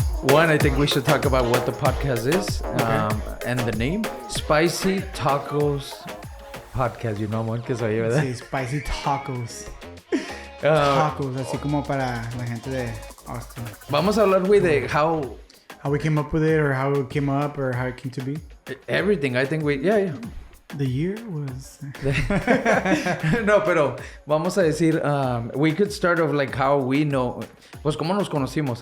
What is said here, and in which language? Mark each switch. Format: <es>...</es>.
<en>One, I think we should talk about what the podcast is and the name. Spicy Tacos Podcast, you know, man,</en> <es>que soy, ¿verdad? Sí, spicy tacos. Tacos, así como para la gente de Austin. Vamos a hablar, güey, de how</es> <en>we came up with it, or how it came up, or how it came to be. Everything, I think yeah. The year was...</en> <es>No, pero vamos a decir,</es> <en>we could start off like how we know,</en> <es>pues cómo nos conocimos.</es>